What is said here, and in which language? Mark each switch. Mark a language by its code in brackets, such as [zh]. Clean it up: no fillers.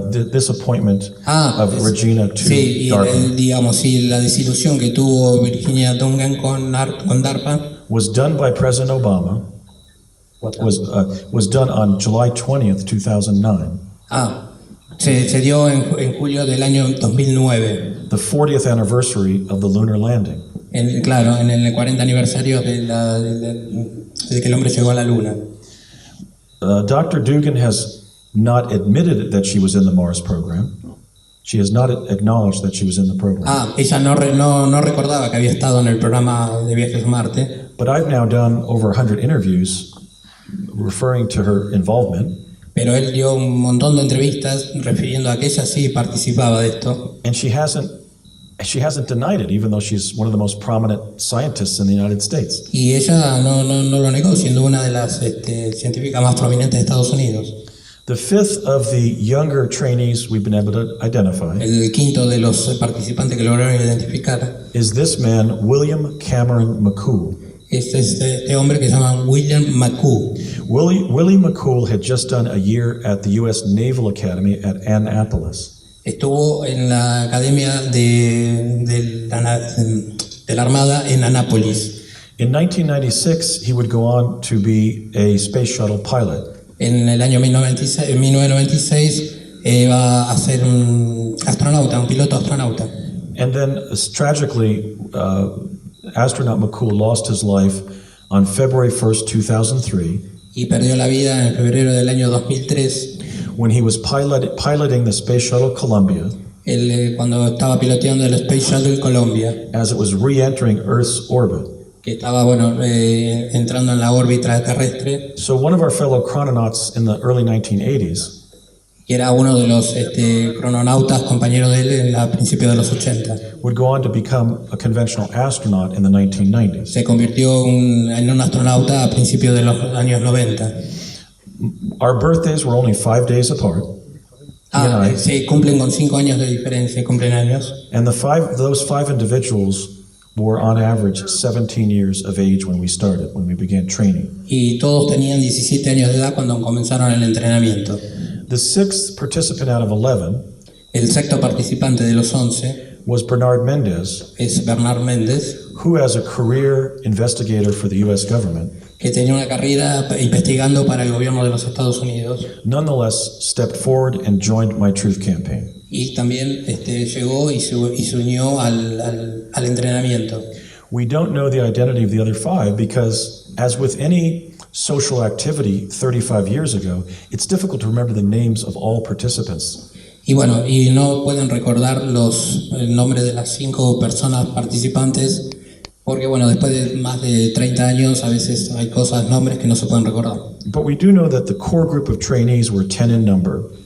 [en] this appointment of Regina to [es] sí, y DARPA, digamos, sí, la desilusión que tuvo Virginia Dugan con DARPA [en] was done by President Obama, was done on July 20th, 2009, [es] se dio en julio del año 2009, [en] the 40th anniversary of the lunar landing. [es] claro, en el 40 aniversario de que el hombre llegó a la luna. [en] Dr. Dugan has not admitted that she was in the Mars program. She has not acknowledged that she was in the program. [es] Ella no recordaba que había estado en el programa de viajes a Marte, [en] But I've now done over 100 interviews referring to her involvement, [es] pero él dio un montón de entrevistas refiriendo a que ella sí participaba de esto. [en] and she hasn't denied it, even though she's one of the most prominent scientists in the United States. [es] Y ella no lo negó, siendo una de las científicas más prominentes de Estados Unidos. [en] The fifth of the younger trainees we've been able to identify [es] El quinto de los participantes que lograron identificar [en] is this man, William Cameron McCool. [es] es este hombre que se llama William McCoo. [en] Willie McCool had just done a year at the U.S. Naval Academy at Annapolis. [es] Estuvo en la Academia de la Armada en Annapolis. [en] In 1996, he would go on to be a space shuttle pilot. [es] En el año 1996 va a ser un astronauta, un piloto astronauta. [en] And then, tragically, astronaut McCool lost his life on February 1st, 2003, [es] Y perdió la vida en febrero del año 2003, [en] when he was piloting the Space Shuttle Columbia [es] cuando estaba piloteando el Space Shuttle Columbia, [en] as it was re-entering Earth's orbit. [es] que estaba entrando en la órbita terrestre, [en] So one of our fellow chrononauts in the early 1980s [es] que era uno de los crononautas compañeros de él a principios de los 80. [en] would go on to become a conventional astronaut in the 1990s. [es] Se convirtió en un astronauta a principios de los años 90. [en] Our birthdays were only 5 days apart, [es] Se cumplen con 5 años de diferencia, cumplen años. [en] and those five individuals were on average 17 years of age when we began training. [es] Y todos tenían 17 años de edad cuando comenzaron el entrenamiento. [en] The sixth participant out of 11 [es] El sexto participante de los 11 [en] was Bernard Mendez, [es] es Bernard Méndez, [en] who, as a career investigator for the U.S. government, [es] que tenía una carrera investigando para el gobierno de los Estados Unidos [en] nonetheless stepped forward and joined my Truth Campaign. [es] y también llegó y se unió al entrenamiento. [en] We don't know the identity of the other five because, as with any social activity 35 years ago, it's difficult to remember the names of all participants. [es] Y bueno, y no pueden recordar el nombre de las 5 personas participantes porque bueno, después de más de 30 años a veces hay nombres que no se pueden recordar. [en] But we do know that the core group of trainees were 10 in number.